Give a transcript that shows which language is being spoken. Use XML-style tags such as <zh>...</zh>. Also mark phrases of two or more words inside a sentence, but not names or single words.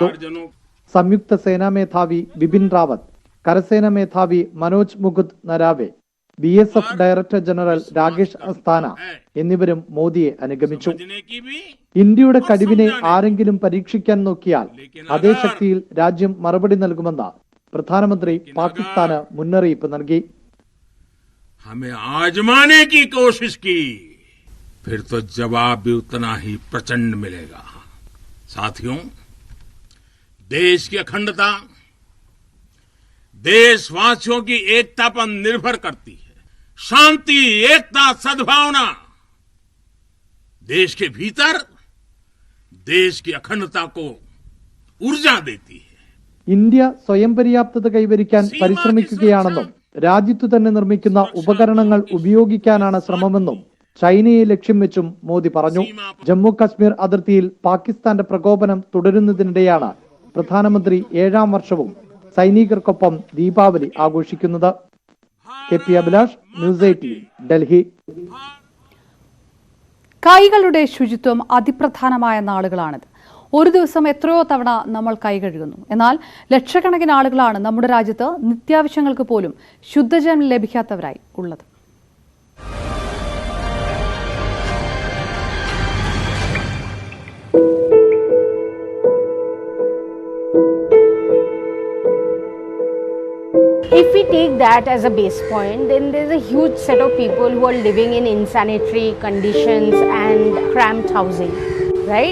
<ml>സംയുക്ത സേനാ മേധാവി ബിപിൻ റാവത്ത്, കരസേനാ മേധാവി മനോജ് മുകുന്ദ് നരാവെ, BSF ഡയറക്ടർ ജനറൽ രാകേഷ് അസ്താന എന്നിവരും മോദിയെ അനുഗമിച്ചു. ഇന്ത്യയുടെ കഴിവിനെ ആരെങ്കിലും പരീക്ഷിക്കാൻ നോക്കിയാൽ അതേ ശക്തിയിൽ രാജ്യം മറുപടി നൽകുമെന്ന് പ്രധാനമന്ത്രി പാകിസ്ഥാന് മുന്നറിയിപ്പ് നൽകി.</ml> <hi>हमें आजमाने की कोशिश की, फिर तो जवाब भी उतना ही प्रचंड मिलेगा. साथियों, देश की अखंडता देशवासियों की एकता पर निर्भर करती है. शांति, एकता, सद्भावना देश के भीतर देश की अखंडता को ऊर्जा देती है.</hi> <ml>ഇന്ത്യ സ്വയം പര്യാപ്തത കൈവരിക്കാൻ പരിശ്രമിക്കുകയാണെന്നും രാജ്യത്തു തന്നെ നിർമ്മിക്കുന്ന ഉപകരണങ്ങൾ ഉപയോഗിക്കാനാണ് ശ്രമമെന്നും ചൈനയെ ലക്ഷ്യം വെച്ചും മോദി പറഞ്ഞു. ജമ്മു കാശ്മീർ അതിർത്തിയിൽ പാകിസ്ഥാന്റെ പ്രകോപനം തുടരുന്നതിനിടെയാണ് പ്രധാനമന്ത്രി 7ാം വർഷവും സൈനികർക്കൊപ്പം ദീപാവലി ആഘോഷിക്കുന്നത്. KP അഭിലാഷ്, ന്യൂസ് 18, ഡൽഹി. കൈകളുടെ ശുചിത്വം അതിപ്രധാനമായ നാളുകളാണിത്. ഒരു ദിവസം എത്രയോ തവണ നമ്മൾ കൈ കഴുകുന്നു. എന്നാൽ ലക്ഷക്കണക്കിന് ആളുകളാണ് നമ്മുടെ രാജ്യത്ത് നിത്യാവശ്യങ്ങൾക്ക് പോലും ശുദ്ധജലം ലഭിക്കാത്തവരായി ഉള്ളത്.</ml> <en>If we take that as a base point, then there's a huge set of people who are living in insanitary conditions and cramped housing, right?</en>